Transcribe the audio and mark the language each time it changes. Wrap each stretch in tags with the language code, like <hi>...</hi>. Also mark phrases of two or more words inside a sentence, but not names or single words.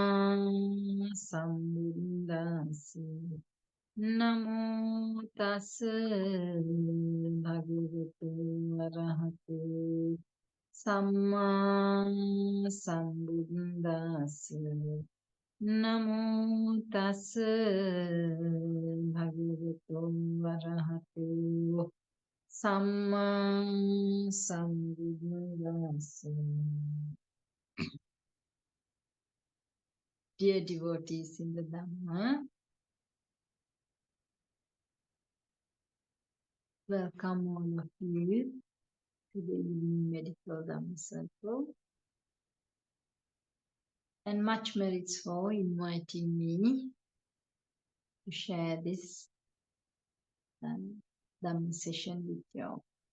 <pi>sambuddhassa Namo tassa bhagavatu arahatu samma sambuddhassa Namo tassa bhagavatu arahatu samma sambuddhassa.</pi> <en>Dear devotees in the Dhamma, welcome all of you to the Medical Dhamma Circle, and much merits for inviting me to share this Dhamma session with you all.</en>